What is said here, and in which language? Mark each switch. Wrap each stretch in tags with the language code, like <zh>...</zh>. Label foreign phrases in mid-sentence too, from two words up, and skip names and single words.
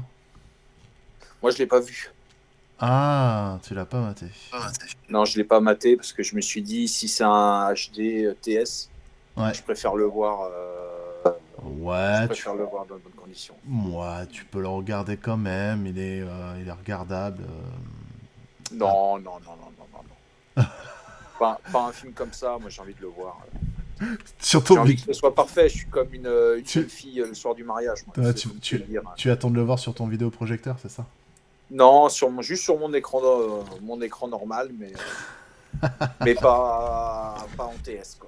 <fr>Moi, je l'ai pas vu. Ah, tu l'as pas maté. Non, je l'ai pas maté parce que je me suis dit, si c'est un HD TS, Ouais. je préfère le voir. Je Ouais, préfère le voir dans de bonnes conditions. ouais, tu peux le regarder quand même, il est regardable. Ah. Non, non, non, non, non, non, non. Pas un film comme ça. Moi, j'ai envie de le voir. Sur J'ai ton envie but. que ce soit parfait. Je suis comme une Tu- jeune fille le soir du mariage. Moi, Ouais, c'est tu, comme tu, tu dire. tu attends de le voir sur ton vidéoprojecteur, c'est ça? Non, juste sur mon écran normal, mais pas en TS, quoi.</fr>